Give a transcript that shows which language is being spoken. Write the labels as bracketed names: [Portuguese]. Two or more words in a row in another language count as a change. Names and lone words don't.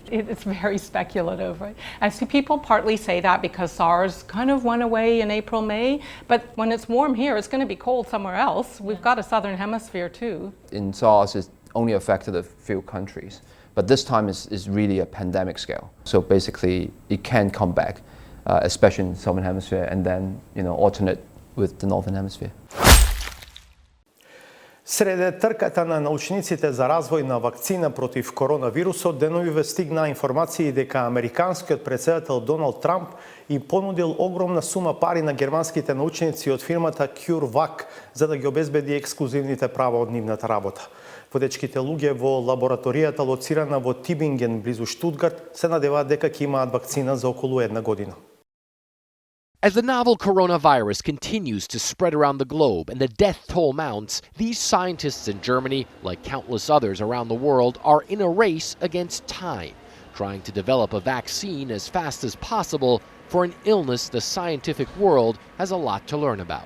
[English] It's very speculative, right? I see people partly say that because SARS kind of went away in April, May, but when it's warm here, it's going to be cold somewhere else. We've got a southern hemisphere too. In SARS, it only affected a few countries, but this time is really a pandemic scale. So basically, it can come back, especially in the southern hemisphere, and then alternate with the northern hemisphere. [Macedonian] Среде трката на научниците за развој на вакцина против коронавирусот, деновиве стигнаа информации дека американскиот претседател Доналд Трамп им понудил огромна сума пари на германските научници од фирмата CureVac за да ги обезбеди ексклузивните права од нивната работа. Водечките луѓе во лабораторијата лоцирана во Тибинген близу Штутгарт се надеваат дека ќе имаат вакцина за околу една година. [English] As the novel coronavirus continues to spread around the globe and the death toll mounts, these scientists in Germany, like countless others around the world, are in a race against time, trying to develop a vaccine as fast as possible for an illness the scientific world has a lot to learn about.